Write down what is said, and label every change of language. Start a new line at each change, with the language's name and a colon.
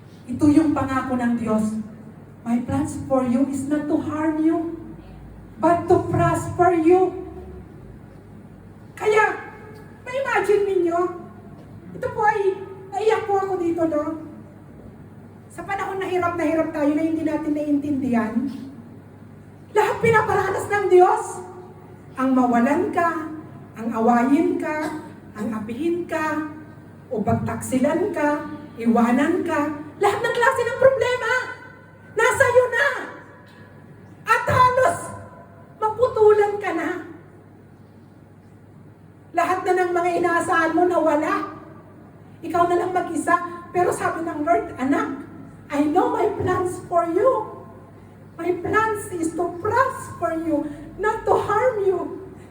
Filipino: Ito yung pangako ng Diyos.
English: My plans for you is not to harm you, but to prosper you.
Filipino: Kaya, ma-imagine ninyo, ito po ay, naiyak po ako dito, no? Sa panahon na hirap tayo na hindi natin naiintindihan, lahat pinaparanas ng Diyos. Ang mawalan ka, ang awayin ka, ang apihin ka, o bagtaksilan ka, iwanan ka, lahat ng klase ng problema, nasa iyo na. At halos, maputulan ka na. Lahat na ng mga inaasahan mo nawala. Ikaw na lang mag-isa. Pero sabi ng Lord, anak,
English: I know my plans for you. My plans is to prosper you, not to harm you.